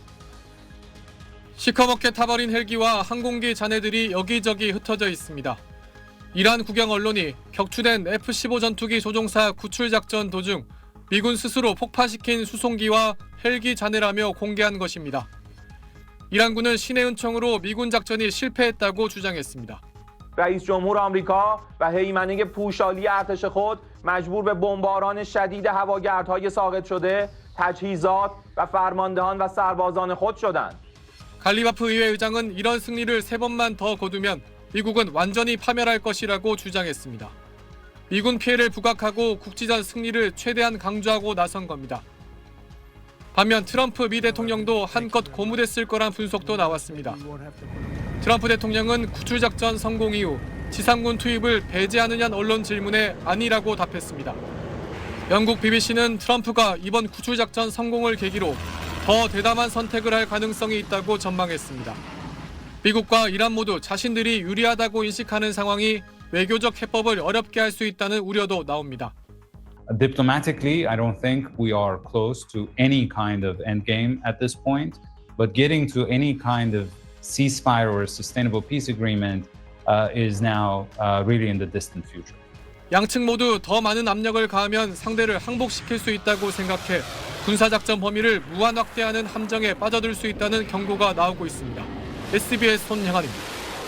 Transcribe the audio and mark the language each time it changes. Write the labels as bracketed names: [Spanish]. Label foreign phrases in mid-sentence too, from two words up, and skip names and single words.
[Korean] 시커멓게 타버린 헬기와 항공기 잔해들이 여기저기 흩어져 있습니다. 이란 국영 언론이 격추된 F-15 전투기 조종사 구출 작전 도중 미군 스스로 폭파시킨 수송기와 헬기 잔해라며 공개한 것입니다. 이란군은 신의 은총으로 미군 작전이 실패했다고 주장했습니다. [Persian] رئیس جمهور آمریکا و هیمنه پوشالی ارتش خود مجبور به بمباران شدید هواگردهای ساقط شده تجهیزات و فرماندهان و سربازان خود شدند. [Korean] 갈리바프 의회 의장은 이런 승리를 3번만 더 거두면 미국은 완전히 파멸할 것이라고 주장했습니다. 미군 피해를 부각하고 국지전 승리를 최대한 강조하고 나선 겁니다. 반면 트럼프 미 대통령도 한껏 고무됐을 거란 분석도 나왔습니다. 트럼프 대통령은 구출작전 성공 이후 지상군 투입을 배제하느냐는 언론 질문에 아니라고 답했습니다. 영국 BBC는 트럼프가 이번 구출작전 성공을 계기로 더 대담한 선택을 할 가능성이 있다고 전망했습니다. 미국과 이란 모두 자신들이 유리하다고 인식하는 상황이 외교적 해법을 어렵게 할 수 있다는 우려도 나옵니다. [English] Diplomatically, I don't think we are close to any kind of endgame at this point, but getting to any kind of ceasefire or sustainable peace agreement is now really in the distant future. [Korean] 양측 모두 더 많은 압력을 가하면 상대를 항복시킬 수 있다고 생각해 군사작전 범위를 무한 확대하는 함정에 빠져들 수 있다는 경고가 나오고 있습니다. SBS 손영환입니다.